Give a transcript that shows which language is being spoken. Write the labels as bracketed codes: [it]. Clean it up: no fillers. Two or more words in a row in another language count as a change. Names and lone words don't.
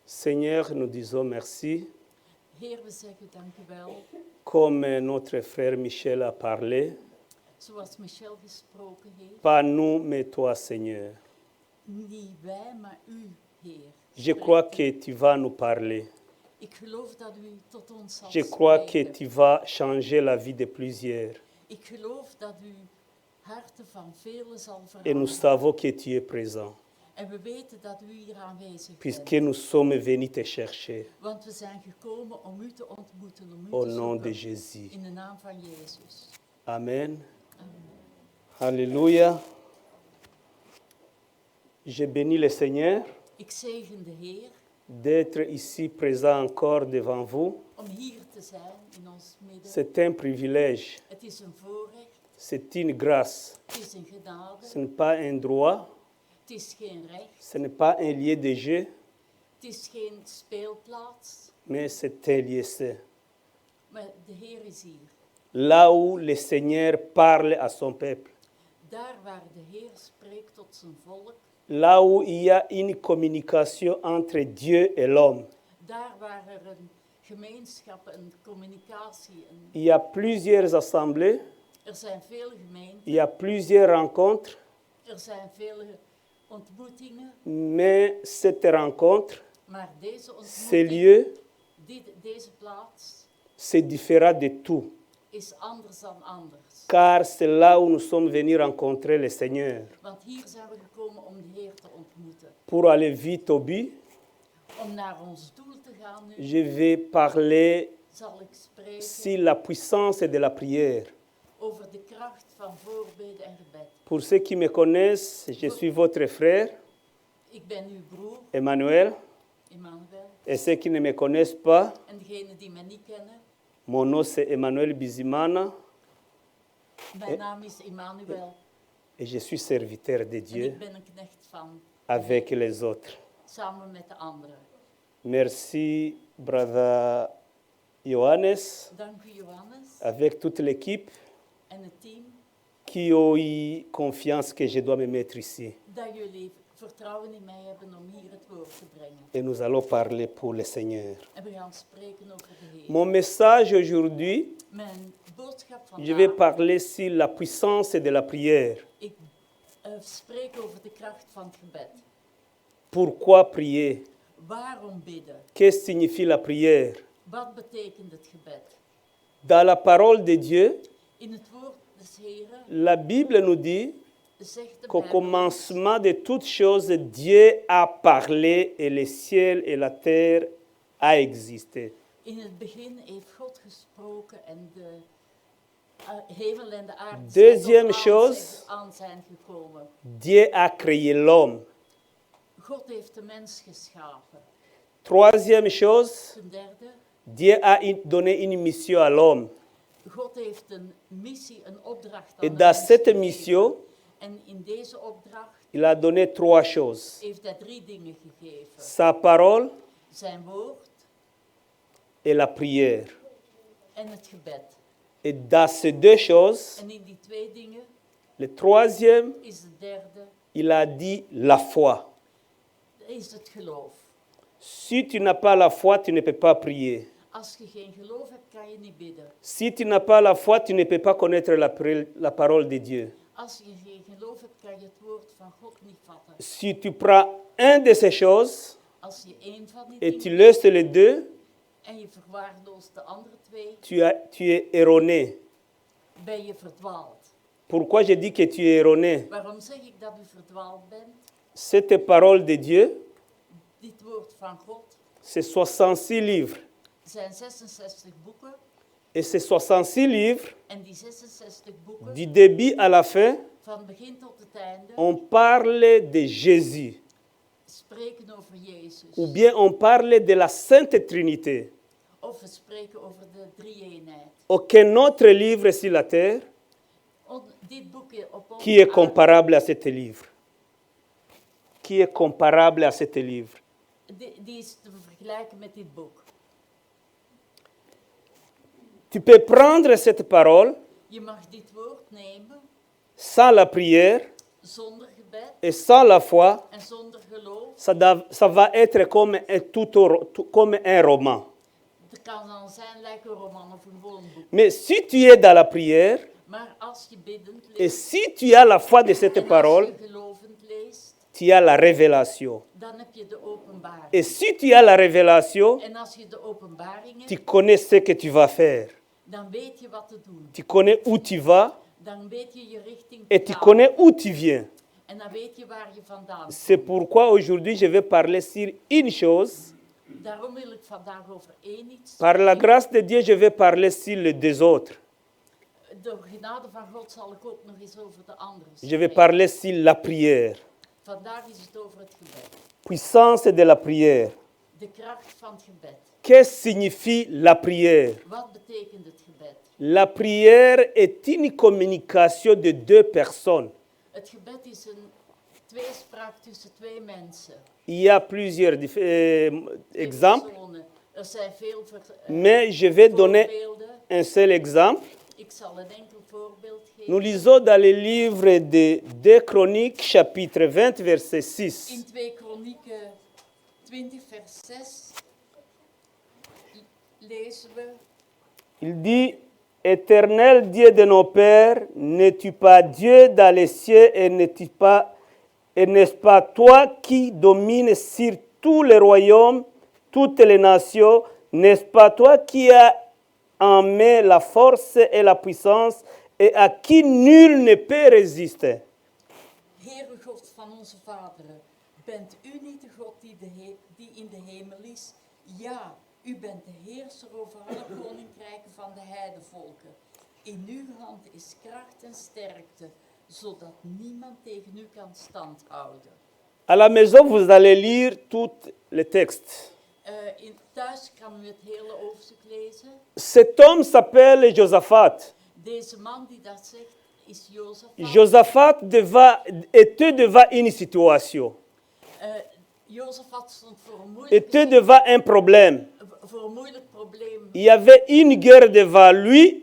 [fr] Seigneur, nous disons merci. [nl] Heer, we zeggen dank u wel. [fr] Comme notre frère Michel a parlé, [nl] Zoals Michel gesproken heeft. [fr] pas nous, mais toi, Seigneur. [nl] Niet wij, maar u, Heer. [fr] Je crois que tu vas nous parler. [nl] Ik geloof dat u tot ons zal [fr] Je crois que [nl] spreken. [fr] tu vas changer la vie de plusieurs. [nl] Ik geloof dat u harten van velen zal [fr] Et nous [nl] veranderen. [fr] savons que tu es présent, [nl] En we weten dat u hier aanwezig [fr] puisque [nl] bent. [fr] nous sommes venus te chercher. [nl] Want we zijn gekomen om u te ontmoeten, om u [fr] Au [nl] te [fr] nom de [nl] zoeken. [fr] Jésus. [nl] In de naam van Jezus. [fr] Amen. [nl] Amen. [fr] Alléluia. Je bénis le Seigneur [nl] Ik zegen de Heer [fr] d'être ici présent encore devant vous. [nl] om hier te zijn in ons midden. [fr] C'est un privilège, [nl] Het is een voorrecht, [fr] c'est une grâce. [nl] het is een genade, [fr] Ce n'est pas un droit, [nl] het is geen recht, [fr] ce n'est pas un lieu de jeu, [nl] het is geen speelplaats, [fr] mais c'est un lieu saint. [nl] maar de Heer is hier. [fr] Là où le Seigneur parle à son peuple. [nl] Daar waar de Heer spreekt tot zijn volk, [fr] Là où il y a une communication entre Dieu et l'homme. [nl] daar waar er een gemeenschap, een communicatie, [fr] Il y a plusieurs assemblées, [nl] er zijn vele gemeenten, [fr] il y a plusieurs rencontres, [nl] er zijn vele ontmoetingen, [fr] mais cette rencontre, [nl] maar deze [fr] ce [nl] ontmoeting, [fr] lieu, [nl] deze plaats, [fr] c'est différent de tout. [nl] is anders dan anders. [fr] Car c'est là où nous sommes venus rencontrer le Seigneur. [nl] Want hier zijn we gekomen om de Heer te ontmoeten. [fr] Pour aller vite au but, [nl] Om naar ons doel te gaan nu, [fr] je vais parler [nl] zal ik spreken [fr] sur la puissance de la prière. [nl] over de kracht van voorbeden en gebed. [fr] Pour ceux qui me connaissent, je suis votre frère, [nl] Ik ben uw broer, [fr] Emmanuel. [nl] Emmanuel. [fr] Et ceux qui ne me connaissent pas, [nl] En degenen die me niet kennen, [fr] mon nom c'est Emmanuel Bizimana [nl] mijn naam is Emmanuel. [fr] et je suis serviteur de [nl] En [fr] Dieu [nl] ik ben een knecht van, [fr] avec les autres. [nl] samen met de anderen. [fr] Merci, brother Johannes, [nl] Dank u, Johannes, [fr] avec toute l'équipe [nl] en het team, [fr] qui ont eu confiance que je dois me mettre ici. [nl] dat jullie vertrouwen in mij hebben om hier het woord te brengen. [fr] Et nous allons parler pour le Seigneur. [nl] En we gaan spreken over de Heer. [fr] Mon message aujourd'hui, [nl] Mijn boodschap [fr] je vais [nl] vandaag, [fr] parler sur la puissance de la prière. [nl] ik spreek over de kracht van het gebed. [fr] Pourquoi prier? [nl] Waarom bidden? [fr] Qu'est-ce que signifie la prière? [nl] Wat betekent het gebed? [fr] Dans la parole de Dieu, [nl] In het woord des Heren [fr] la Bible nous dit [nl] zegt de [fr] qu'au [nl] Bijbel, [fr] commencement de toutes choses, Dieu a parlé et le ciel et la terre a existé. [nl] in het begin heeft God gesproken en de hemel en de aarde [fr] Deuxième [nl] zijn [fr] chose, [nl] aan zijn gekomen. [fr] Dieu a créé l'homme. [nl] God heeft de mens geschapen. [fr] Troisième chose, [nl] Ten derde, [fr] Dieu a donné une mission à l'homme. [nl] God heeft een missie, een opdracht aan [fr] Et [nl] de [fr] dans [nl] mens [fr] cette [nl] gegeven. [fr] mission, [nl] En in deze opdracht [fr] il a donné trois choses. [nl] heeft hij 3 dingen gegeven. [fr] Sa parole [nl] Zijn woord [fr] et la prière. [nl] en het gebed. [fr] Et dans ces deux choses, [nl] En in die 2 dingen [fr] le troisième, [nl] is de derde, [fr] il a dit la foi. [nl] is het geloof. [fr] Si tu n'as pas la foi, tu ne peux pas prier. [nl] Als je geen geloof hebt, kan je niet bidden. [fr] Si tu n'as pas la foi, tu ne peux pas connaître la parole de Dieu. [nl] Als je geen geloof hebt, kan je het woord van God niet vatten. [fr] Si tu prends un de ces choses [nl] Als je 1 van die [fr] et tu [nl] dingen [fr] laisses les deux, [nl] en je verwaarloost de andere 2, [fr] tu es erroné. [nl] ben je verdwaald. [fr] Pourquoi je dis que tu es erroné? [nl] Waarom zeg ik dat u verdwaald bent? [fr] Cette parole de Dieu, [nl] Dit woord van God [fr] c'est 66 livres. [nl] zijn 66 boeken. [fr] Et ces 66 livres, [nl] En die 66 boeken, [fr] du début à la fin, [nl] van begin tot het einde, [fr] on parle de Jésus. [nl] spreken over Jezus. [fr] Ou bien on parle de la Sainte Trinité. [nl] Of we spreken over de drie-eenheid. [fr] Aucun autre livre sur la terre [nl] Dit boekje op onze [fr] qui est [nl] aarde, [fr] comparable à ce livre. Qui est comparable à ce livre. [nl] die is te vergelijken met dit boek. [fr] Tu peux prendre cette parole [nl] Je mag dit woord nemen [fr] sans la prière [nl] zonder gebed [fr] Et sans la foi, [nl] en zonder geloof, [fr] ça va être comme comme un roman. [nl] het kan dan zijn lijken een roman of een gewoon boek. [fr] Mais si tu es dans la prière, [nl] Maar als je biddend [fr] et [nl] leest [fr] si tu as la foi de cette [nl] en als [fr] parole, [nl] je gelovend leest, [fr] tu as la révélation. [nl] dan heb je de openbaring. [fr] Et si tu as la révélation, [nl] En als je de openbaring [fr] tu [nl] hebt, [fr] connais ce que tu vas faire. [nl] dan weet je wat te doen. [fr] Tu connais où tu vas [nl] Dan weet je je richting [fr] et [nl] te [fr] tu [nl] gaan. [fr] connais où tu viens. [nl] En dan weet je waar je vandaan [fr] C'est [nl] komt. [fr] pourquoi aujourd'hui je vais parler sur une chose. [nl] Daarom wil ik vandaag over één iets [fr] Par la [nl] spreken. [fr] grâce de Dieu, je vais parler sur les deux autres. [nl] Door genade van God zal ik ook nog eens over de andere [fr] Je vais [nl] spreken. [fr] parler sur la prière. [nl] Vandaag is het over het gebed. [fr] Puissance de la prière. [nl] De kracht van het gebed. [fr] Qu'est-ce que signifie la prière? [nl] Wat betekent het gebed? [fr] La prière est une communication de deux personnes. [nl] Het gebed is een tweespraak tussen twee mensen. [fr] Il y a plusieurs [nl] Twee [fr] exemples, [nl] personen. Er zijn veel [fr] mais je vais donner [nl] voorbeelden. [fr] un seul exemple. [nl] Ik zal een enkel voorbeeld [fr] Nous [nl] geven. [fr] lisons dans le livre de 2 Chroniques, chapitre 20, verset 6. [nl] In 2 Kronieken 20 vers 6 lezen we: [fr] Il dit, Éternel Dieu de nos pères, n'es-tu pas Dieu dans les cieux et n'est-ce pas toi qui domines sur tous les royaumes, toutes les nations, n'est-ce pas toi qui as en main la force et la puissance et à qui nul ne peut résister? [nl] Heere God van onze vaderen, bent u niet de God die in de hemel is? Ja, u bent de heerser over alle koninkrijken van de heidevolken. In uw hand is kracht en sterkte, zodat niemand tegen u kan stand houden. [fr] À la maison, vous allez lire tout le texte. [nl] Thuis kan u het hele hoofdstuk lezen. [fr] Cet homme s'appelle Josaphat. [nl] Deze man die dat zegt is Jozefat. [fr] Josaphat était devant une situation, [nl] Jozefat stond voor een [fr] était [nl] moeilijk, [fr] devant un problème. [nl] voor een moeilijk probleem. [fr] Il y avait une guerre devant lui